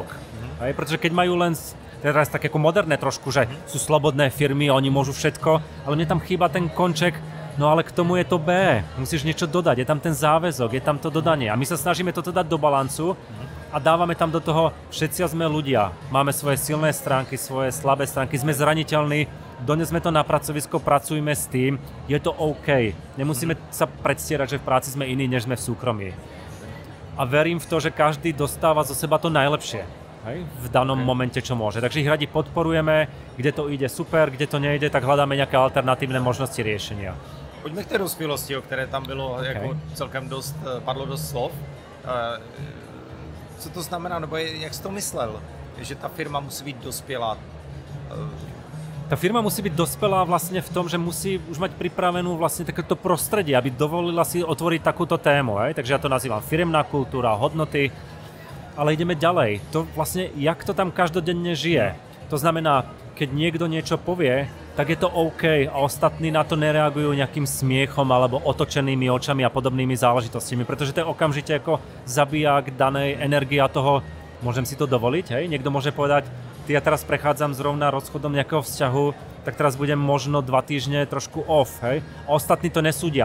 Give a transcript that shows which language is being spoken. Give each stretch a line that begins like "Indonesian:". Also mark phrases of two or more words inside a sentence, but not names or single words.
Slovak: Pretože keď majú len teraz také ako moderné trošku, že sú slobodné firmy, oni môžu všetko, ale mne tam chýba ten konček, no ale k tomu je to B, musíš niečo dodať, je tam ten záväzok, je tam to dodanie a my sa snažíme toto dať do balancu a dávame tam do toho, všetci sme ľudia, máme svoje silné stránky, svoje slabé stránky, sme zraniteľní, donesme to na pracovisko, pracujme s tým, je to OK. Nemusíme sa predstierať, že v práci sme iní, než sme v súkromí. A verím v to, že každý dostáva zo seba to najlepšie, v danom momente, čo môže. Takže ich radi podporujeme, kde to ide super, kde to nejde, tak hľadáme nejaké alternatívne možnosti riešenia.
Czech: Pojďme k té dospělosti, o které tam bylo jako celkem padlo dost slov. Co to znamená, nebo jak jsi to myslel, že ta firma musí být dospělá?
Slovak: Tá firma musí byť dospelá vlastne v tom, že musí už mať pripravenú vlastne takéto prostredie, aby dovolila si otvoriť takúto tému. Takže ja to nazývam firemná kultúra, hodnoty, ale ideme ďalej. To vlastne, jak to tam každodenne žije. To znamená, keď niekto niečo povie, tak je to OK a ostatní na to nereagujú nejakým smiechom alebo otočenými očami a podobnými záležitostiami, pretože to je okamžite ako zabíjak danej energie a toho, môžem si to dovoliť, Niekto môže povedať, ja teraz prechádzam zrovna rozchodom nejakého vzťahu, tak teraz budem možno 2 týždne trošku off, A ostatní to nesúdia.